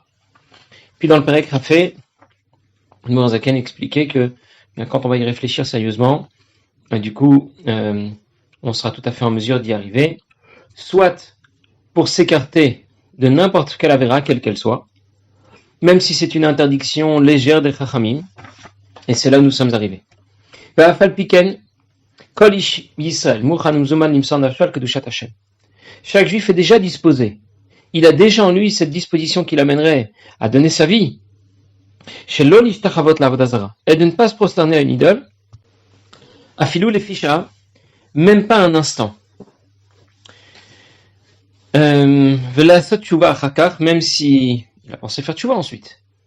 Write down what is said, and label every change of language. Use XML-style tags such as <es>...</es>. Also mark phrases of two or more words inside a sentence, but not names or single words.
<fr>Puis dans le Perek Rafé, Admor Zaken expliquait que quand on va y réfléchir sérieusement, du coup, on sera tout à fait en mesure d'y arriver, soit pour s'écarter de n'importe quelle avéra, quelle qu'elle soit, même si c'est une interdiction légère des Chachamim, et c'est là où nous sommes arrivés.</fr> <he>ואף על פי כן, כל איש ישראל, מוכן ומזומן למסור נפשו על קדושת השם.</he> <fr>Chaque juif est déjà disposé. Il a déjà en lui cette disposition qui l'amènerait à donner sa vie.</fr> <he>שלא להשתחוות לעבודה זרה.</he> <fr>Et de ne pas se prosterner à une idole.</fr> <he>אפילו לפי שעה,</he> <fr>même pas un instant.</fr> <he>ולעשות תשובה אחר כך,</he> <fr>même si il a pensé faire tchouva ensuite.</fr>